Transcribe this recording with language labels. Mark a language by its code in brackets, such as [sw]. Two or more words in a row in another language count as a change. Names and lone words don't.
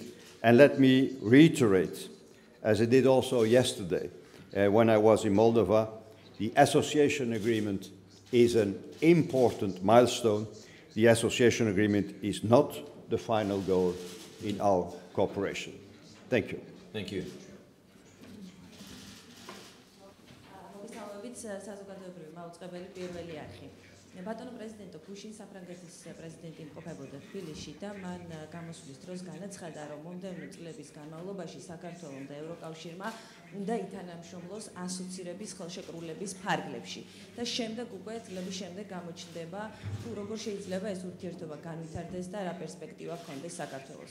[en] And let me reiterate, as I did also yesterday when I was in Moldova, the association agreement is an important milestone. The association agreement is not the final goal in our cooperation. Thank you. Thank you. [ka] ბატონო პრეზიდენტო, გუშინ საფრანგეთის პრეზიდენტი იმყოფებოდა თბილისში და მან გამოსვლის დროს განაცხადა, რომ მომდევნო წლების განმავლობაში საქართველოს და ევროკავშირმა უნდა ითანამშრომლოს ასოცირების ხელშეკრულების ფარგლებში და შემდეგ უკვე წლების შემდეგ გამოჩნდება, თუ როგორ შეიძლება ეს ურთიერთობა განვითარდეს და რა პერსპექტივა ჰქონდეს საქართველოს.